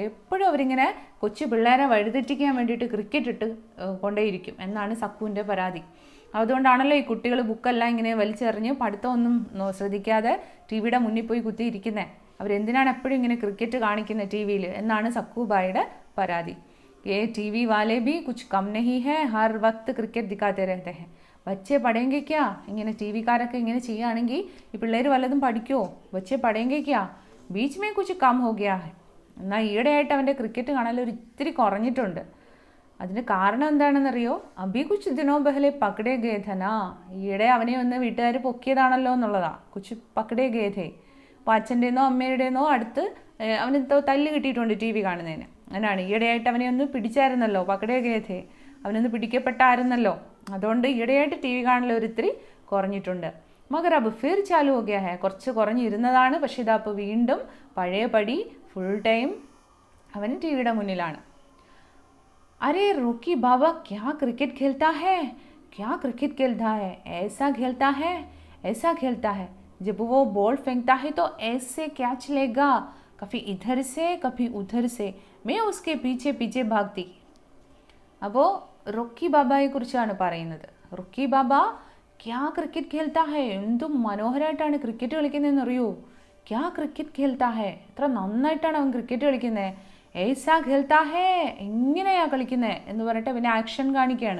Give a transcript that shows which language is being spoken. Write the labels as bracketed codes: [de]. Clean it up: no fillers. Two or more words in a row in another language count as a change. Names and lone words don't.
[ml] എപ്പോഴും അവരിങ്ങനെ കൊച്ചു പിള്ളേരെ വഴിതെറ്റിക്കാൻ വേണ്ടിയിട്ട് ക്രിക്കറ്റ് ഇട്ട് കൊണ്ടേയിരിക്കും എന്നാണ് സക്കുവിൻ്റെ പരാതി. അതുകൊണ്ടാണല്ലോ ഈ കുട്ടികൾ ബുക്കെല്ലാം ഇങ്ങനെ വലിച്ചെറിഞ്ഞ് പഠിത്തമൊന്നും ശ്രദ്ധിക്കാതെ ടി വിയുടെ മുന്നിൽ പോയി കുത്തിയിരിക്കുന്നത്. അവരെന്തിനാണ് എപ്പോഴും ഇങ്ങനെ ക്രിക്കറ്റ് കാണിക്കുന്നത് ടി വിയിൽ എന്നാണ് സക്കുബായിയുടെ പരാതി. [hi] ये टीवी वाले भी कुछ कम नहीं है, हर वक्त क्रिकेट दिखाते रहते हैं. बच्चे पढ़ेंगे क्या. [ml] ഇങ്ങനെ ടി വിക്കാരൊക്കെ ഇങ്ങനെ ചെയ്യുകയാണെങ്കിൽ ഈ പിള്ളേർ വല്ലതും പഠിക്കുമോ. [hi] ബच्चे पढ़ेंगे क्या, बीच में कुछ कम हो गया है. [ml] എന്നാൽ ഈയിടെയായിട്ട് അവൻ്റെ ക്രിക്കറ്റ് കാണൽ ഒരു ഇത്തിരി കുറഞ്ഞിട്ടുണ്ട്. അതിന് കാരണം എന്താണെന്നറിയോ, [hi] अभी कुछ दिनों पहले पकड़े गए थे ना. [ml] ഈയിടെ അവനെ ഒന്ന് വീട്ടുകാർ പൊക്കിയതാണല്ലോ എന്നുള്ളതാണ്. [hi] कुछ पकड़े गए थे. [ml] അപ്പോൾ അച്ഛൻ്റെന്നോ അമ്മയുടേന്നോ അടുത്ത് അവന് തല്ല് കിട്ടിയിട്ടുണ്ട് ടി വി കാണുന്നതിന്. അങ്ങനെയാണ്. ഈയിടെയായിട്ട് അവനെ ഒന്ന് പിടിച്ചായിരുന്നല്ലോ, [hi] पकड़े गए थे, [ml] അവനൊന്ന് പിടിക്കപ്പെട്ടായിരുന്നല്ലോ. അതുകൊണ്ട് ഈയിടെയായിട്ട് ടി വി കാണൽ ഒരിത്തിരി കുറഞ്ഞിട്ടുണ്ട്. [hi] मगर अब फिर चालू हो गया है. [ml] കുറച്ച് കുറഞ്ഞിരുന്നതാണ്, പക്ഷേ ഇതാ അപ്പോൾ വീണ്ടും പഴയപടി [en] full time [ml] അവൻ ടി വിയുടെ മുന്നിലാണ്. [hi] अरे रोकी बाबा क्या क्रिकेट खेलता है, क्या क्रिकेट खेलता है, ऐसा खेलता है, ऐसा खेलता है. जब वो बॉल फेंकता है तो ऐसे कैच लेगा, कभी इधर से कभी उधर से. मैं उसके पीछे पीछे भागती. [ml] അപ്പോൾ റോക്കി ബാബയെക്കുറിച്ചാണ് പറയുന്നത്. [hi] रॉकी बाबा क्या क्रिकेट खेलता है. [ml] എന്തും മനോഹരമായിട്ടാണ് ക്രിക്കറ്റ് കളിക്കുന്നതെന്ന് അറിയോ. [hi] क्या क्रिकेट खेलता है. [ml] എത്ര നന്നായിട്ടാണ് അവൻ ക്രിക്കറ്റ് കളിക്കുന്നത്. [hi] ऐसा खेलता है, [ml] എങ്ങനെയാ കളിക്കുന്നത് എന്ന് പറഞ്ഞിട്ട് പിന്നെ ആക്ഷൻ കാണിക്കുകയാണ്.